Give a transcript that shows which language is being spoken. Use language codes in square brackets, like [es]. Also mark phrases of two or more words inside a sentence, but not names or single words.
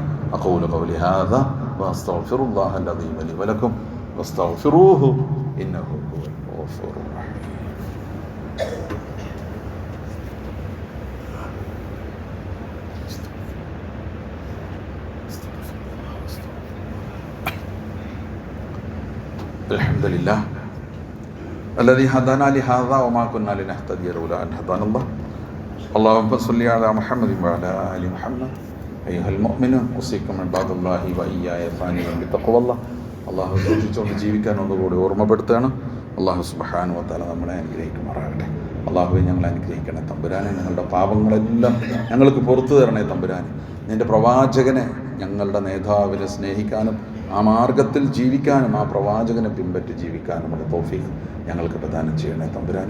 [ar] أقول قولي هذا وأستغفر الله العظيم لي ولكم واستغفروه إنه هو الغفور الرحيم. അൽഹംദുലില്ലാഹ് الذي هدانا لهذا وما كنا لنهتدي لولا أن هدانا الله. اللهم صل على محمد وعلى آل محمد. أيها المؤمنون أوصيكم عباد الله وإياي ثانيا بتقوى الله. [ml] അള്ളാഹു സൂക്ഷിച്ചുകൊണ്ട് ജീവിക്കാൻ ഒന്നുകൂടി ഓർമ്മപ്പെടുത്തുകയാണ്. അള്ളാഹു [ar] سبحانه وتعالى [ml] നമ്മളെ അനുഗ്രഹിക്കുമാറാകട്ടെ. അള്ളാഹുവെ ഞങ്ങളെ അനുഗ്രഹിക്കണേ തമ്പുരാനെ, ഞങ്ങളുടെ പാപങ്ങളെല്ലാം ഞങ്ങൾക്ക് പുറത്തു തരണേ തമ്പുരാനെ. നിൻ്റെ പ്രവാചകനെ, ഞങ്ങളുടെ നേതാവിനെ സ്നേഹിക്കാനും ആ മാർഗത്തിൽ ജീവിക്കാനും ആ പ്രവാചകനെ പിൻപറ്റി ജീവിക്കാനുമുള്ള തൗഫീഖ് ഞങ്ങൾക്ക് പ്രദാനം ചെയ്യണേ തമ്പുരാനെ.